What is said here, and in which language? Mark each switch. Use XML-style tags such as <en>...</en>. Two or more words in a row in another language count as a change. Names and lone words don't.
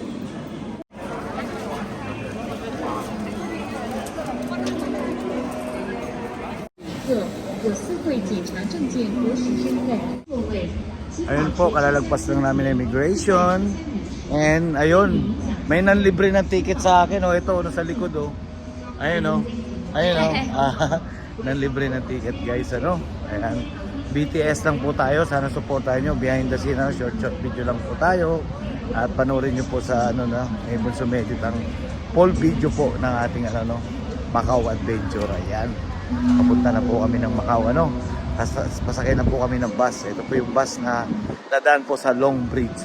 <zh>有4會檢查證件和實身份座位。</zh> <tl>Ayun po, kalalagpas lang namin ng immigration. And ayun, may nanlibre ng ticket sa akin, oh. Ito, ano, sa likod, oh. Ayun, oh. Ayun, oh. Nanlibre ng ticket, guys, ano. Ayan. BTS lang po tayo. Sana supportahan nyo.</tl> <en>Behind the scene, short video</en> <tl>lang po tayo. At panoorin nyo po sa ano na, Bunso Medit ang</tl> <en>full video</en> <tl>po ng ating ano, Macau Adventure. Ayan. Papunta na po kami ng Macau, ano. Pasakay na po kami ng bus. Ito po yung bus na dadaan po sa Long Bridge.</tl>